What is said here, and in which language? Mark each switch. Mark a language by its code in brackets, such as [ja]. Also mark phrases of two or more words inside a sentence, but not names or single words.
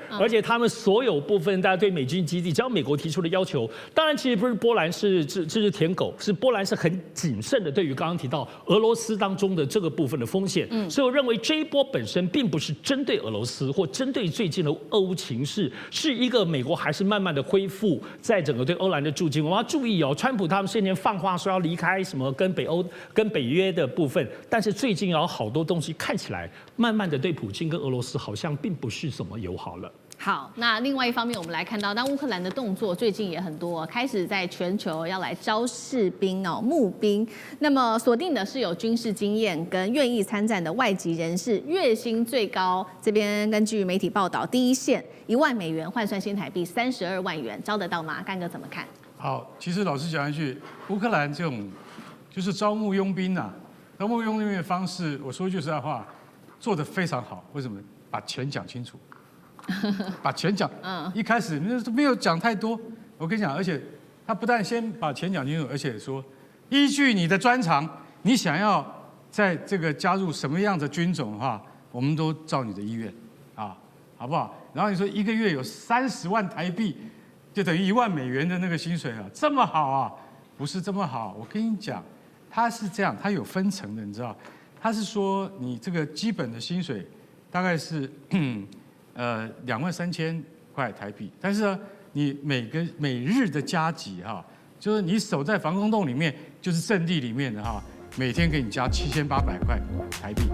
[zh] 而且他們所有部分，大家對美軍基地，只要美國提出的要求，當然其實不是波蘭是舔狗，是波蘭是很謹慎的。对於剛剛提到俄羅斯當中的這個部分的風險，所以我認為這一波本身並不是針對俄羅斯或針對最近的俄烏情勢，是一個美國還是慢慢的恢復在整個對歐蘭的駐軍。我們要注意哦，川普他們先前放話說要離開什麼跟北歐跟北約的部分，但是最近有好多東西看起來慢慢的對普京跟俄羅斯好像並不是怎麼友好了。好，那另外一方面，我們來看到，那烏克蘭的動作最近也很多，開始在全球要來招士兵哦，募兵。那麼鎖定的是有軍事經驗跟願意參戰的外籍人士，月薪最高。這邊根據媒體報道，第一線1萬美元換算新台幣32萬元，招得到嗎？幹哥怎麼看？好，其實老實講一句，烏克蘭這種就是招募傭兵啊，招募傭兵的方式，我說句實在話，做得非常好。為什麼？把錢講清楚。把錢講，一開始沒有講太多。我跟你講，而且他不但先把錢講清楚，而且說依據你的專長，你想要在這個加入什麼樣的軍種的話，我們都照你的意願啊，好不好？然後你說一個月有30萬台幣，就等於1 萬美元的那個薪水啊，這麼好啊？不是這麼好。我跟你講，他是這樣，他有分層的，你知道？他是說你這個基本的薪水大概是23000塊台幣，但是呢，你每日的加給哈， 就是你守在防空洞裡面，就是陣地裡面的哈，每天給你加7800塊台幣。